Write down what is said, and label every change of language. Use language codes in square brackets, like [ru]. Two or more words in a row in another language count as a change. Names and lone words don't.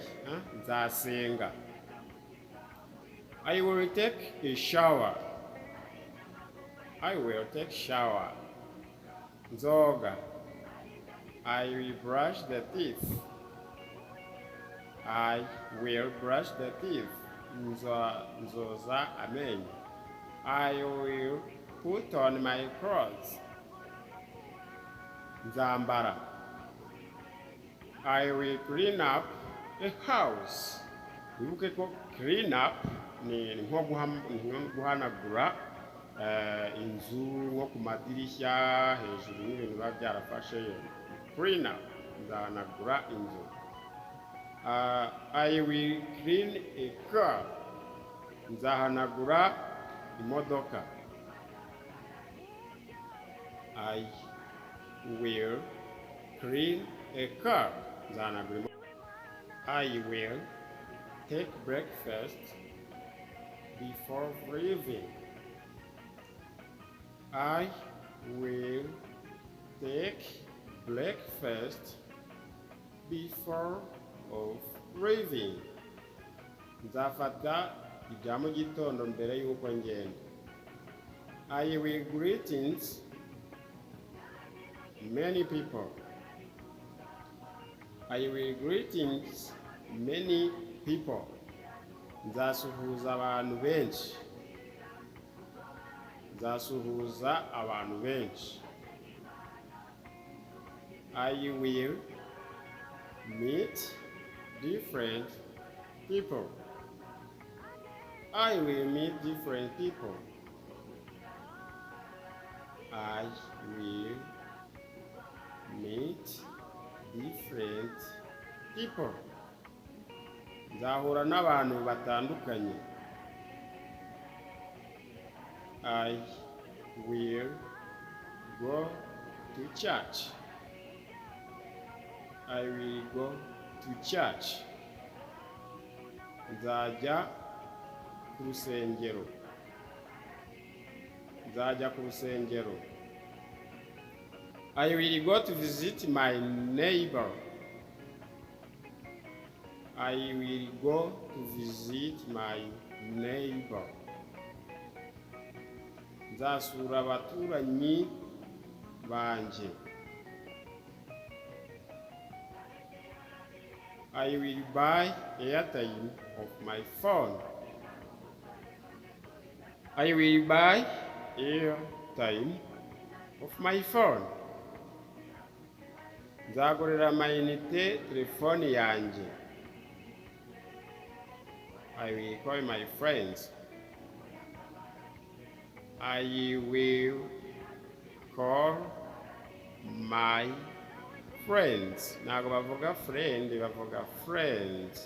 [en] Nzasenga. I will take a shower. I will take shower. Nzoga. I will brush the teeth. I will brush the teeth. [rw] Nzoza amenyo. [en] I will put on my clothes. Nzambara. I will clean up a house. [rw] Wibuke ko [en] clean up [rw] ni nko guhanagura inzu nko ku madirishya hejuru n'ibintu biba byarafashe. [en] Clean up. [rw] Nzahanagura inzu. [en] I will clean a car. [rw] Nzahanagura imodoka. [en] I will clean a car. [rw] Nzahanagura imodoka. [en] I will take breakfast before leaving. I will take breakfast before of leaving. [rw] Nzafata ibya mu gitondo mbere y'uko ngenda. [en] I will greetings many people. I will greetings many people. [rw] Nzasuhuza abantu benshi. Nzasuhuza abantu benshi. [en] I will meet different people. I will meet different people. I will meet different people. [rw] Nzahura n'abantu batandukanye. [en] I will go to church. I will go to church. [rw] Nzajya ku rusengero. Nzajya ku rusengero. [en] I will go to visit my neighbor. I will go to visit my neighbor. [rw] Nzasura abaturanyi banje. [en] I will buy airtime of my phone. I will buy airtime of my phone. [rw] Nzagurira amayinite telefoni yanjye. [en] I will call my friends. I will call my friends. [rw] Ntabwo bavuga friend, bavuga friends.